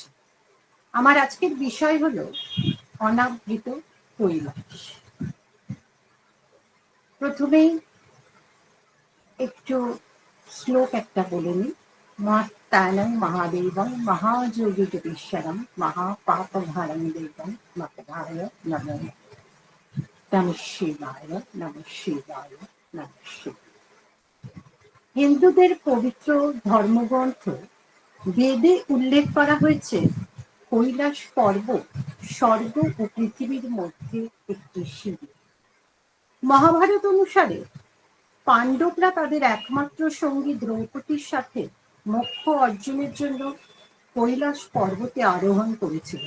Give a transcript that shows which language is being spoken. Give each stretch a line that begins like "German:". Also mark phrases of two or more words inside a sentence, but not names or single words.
Bangla: আমার আজকের বিষয় হলো অনাবৃত কৈলাস। প্রথমেই একটু শ্লোক একটা বলে নিই।
Sanskrit: মাত্তানং মহাদেবং মহাযোগীশ্বরম মহাপাপভারং দেবং মকধায় নমঃ নমঃ শিবায় নমঃ শিবায় নমঃ শিবায়।
Bangla: হিন্দুদের পবিত্র ধর্মগ্রন্থ বেদে উল্লেখ করা হয়েছে কৈলাস পর্বত স্বর্গ ও পৃথিবীর মধ্যে একটি সিঁড়ি। মহাভারত অনুসারে পাণ্ডবরা তাদের একমাত্র সঙ্গী দ্রৌপদীর সাথে মোক্ষ অর্জনের জন্য কৈলাস পর্বতে আরোহণ করেছিলেন।